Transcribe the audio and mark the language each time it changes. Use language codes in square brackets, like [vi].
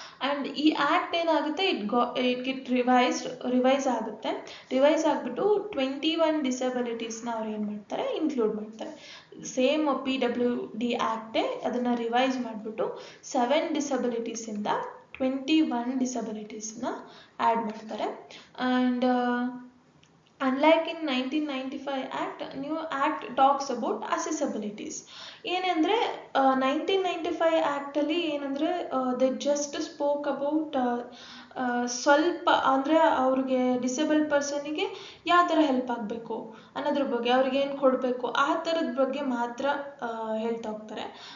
[kn] And ಈ act ಏನಾಗುತ್ತೆ, [en] it revise [kn] ಆಗುತ್ತೆ. ರಿವೈಸ್ ಆಗಿಬಿಟ್ಟು 21 ಡಿಸಬಿಲಿಟೀಸ್ನ ಅವ್ರು ಏನು ಮಾಡ್ತಾರೆ, ಇನ್ಕ್ಲೂಡ್ ಮಾಡ್ತಾರೆ. ಸೇಮ್ PWD ಆ್ಯಕ್ಟೇ ಅದನ್ನು ರಿವೈಸ್ ಮಾಡಿಬಿಟ್ಟು 7 ಡಿಸಬಿಲಿಟೀಸಿಂದ 21 ಡಿಸಬಿಲಿಟೀಸ್ನ ಆ್ಯಡ್ ಮಾಡ್ತಾರೆ. [en] And unlike in 1995 Act, new Act talks about accessibilities. [kn] ಏನಂದರೆ 1995 ಆ್ಯಕ್ಟಲ್ಲಿ ಏನಂದರೆ [en] they just spoke about [kn] ಸ್ವಲ್ಪ ಅಂದರೆ ಅವ್ರಿಗೆ ಡಿಸೇಬಲ್ಡ್ ಪರ್ಸನಿಗೆ ಯಾವ ಥರ ಹೆಲ್ಪ್ ಆಗಬೇಕು ಅನ್ನೋದ್ರ ಬಗ್ಗೆ, ಅವ್ರಿಗೆ ಏನು ಕೊಡಬೇಕು ಆ ಥರದ ಬಗ್ಗೆ ಮಾತ್ರ ಹೇಳ್ತಾ ಹೋಗ್ತಾರೆ.